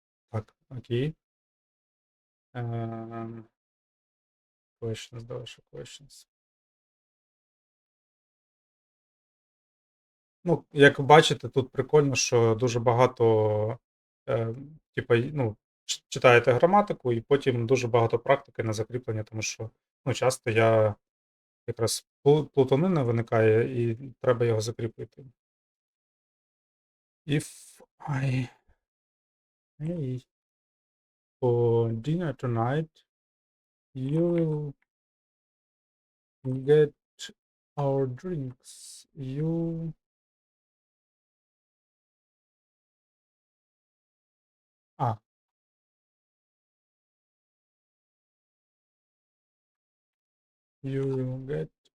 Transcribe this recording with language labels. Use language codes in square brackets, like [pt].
[uk] Так, окей. Questions, давай ще questions. Ну, як бачите, тут прикольно, що дуже багато, типа, ну, читаєте граматику, і потім дуже багато практики на закріплення, тому що ну, часто я якраз плутанина виникає, і треба його закріпити. [en] If I pay for dinner tonight, you will get our drinks. You you will get.